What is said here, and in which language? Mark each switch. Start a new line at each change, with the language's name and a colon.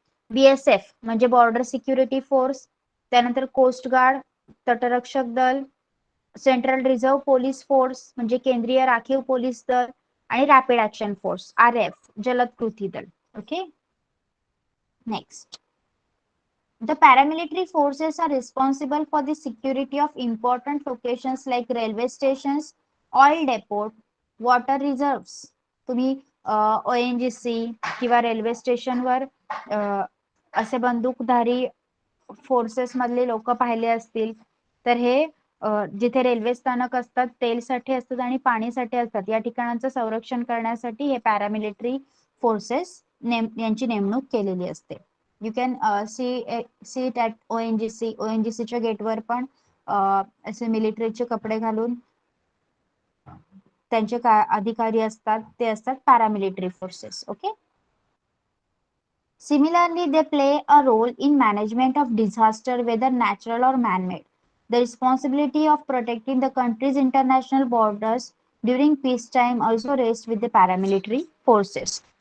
Marathi: BSF म्हणजे border security force, त्यानंतर coast guard, तटरक्षक दल, सेंट्रल रिझर्व्ह पोलीस फोर्स म्हणजे केंद्रीय राखीव पोलीस दल आणि रॅपिड ऍक्शन फोर्स RF जलद कृती दल.
English: Okay, next. The paramilitary forces are responsible for the security of important locations like railway stations, oil depot, water reserves.
Marathi: तुम्ही ONGC किंवा रेल्वे स्टेशनवर असे बंदूकधारी फोर्सेस मधले लोक पाहिले असतील तर हे जिथे रेल्वे स्थानक असतात, तेलसाठी असतात आणि पाणीसाठी असतात, या ठिकाणांचं संरक्षण करण्यासाठी हे पॅरामिलिटरी फोर्सेस यांची नेमणूक केलेली असते.
English: you can see it at
Marathi: ONGCच्या गेटवर पण असे मिलिटरीचे कपडे घालून त्यांचे अधिकारी असतात, ते असतात paramilitary forces.
English: Okay. Similarly, they play a role in management of disaster, whether natural or man-made. The responsibility of protecting the country's international borders during peacetime also rests with the paramilitary forces.